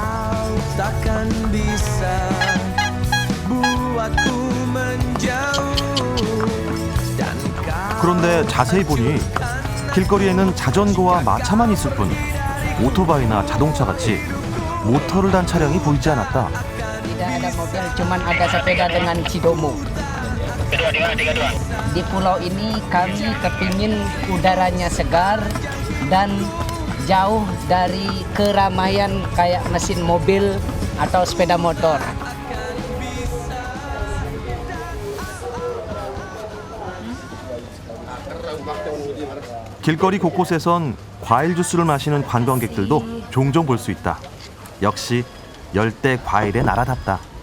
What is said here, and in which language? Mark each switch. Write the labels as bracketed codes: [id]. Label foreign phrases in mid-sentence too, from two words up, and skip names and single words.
[ko] 그런데 자세히 보니 길거리에는 자전거와 마차만 있을 뿐 오토바이나 자동차 같이 모터를 단 차량이 보이지 않았다. [id] Tidak ada mobil, cuman ada sepeda dengan Citomo. Di pulau ini kami kepingin udaranya segar dan jauh dari keramaian kayak mesin mobil atau sepeda motor. [ko] 길거리 곳곳에선 과일 주스를 마시는 관광객들도 종종 볼 수 있다. 역시 열대 과일의 나라답다.